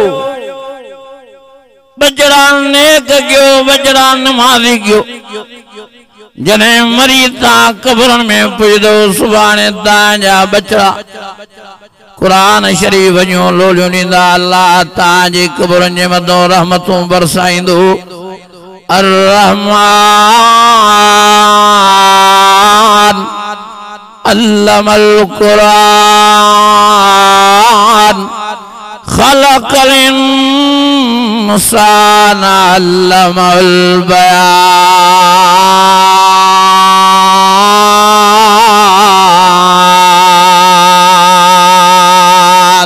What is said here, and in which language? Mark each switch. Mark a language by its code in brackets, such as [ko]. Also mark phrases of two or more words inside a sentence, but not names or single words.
[sd] बचड़ा नेक कयो, बचड़ा नमाज़ी कयो। जॾहिं मरी तव्हां कब्रनि में पुॼंदो सुभाणे तव्हांजा बचड़ा क़ुरान शरीफ़ जूं लोलियूं ॾींदा। अल्लाह तव्हांजी कब्रनि जे मथां रहमतूं बरसाईंदो। [ar] الرحمن علم القرآن خلق الإنسان علمه البيان.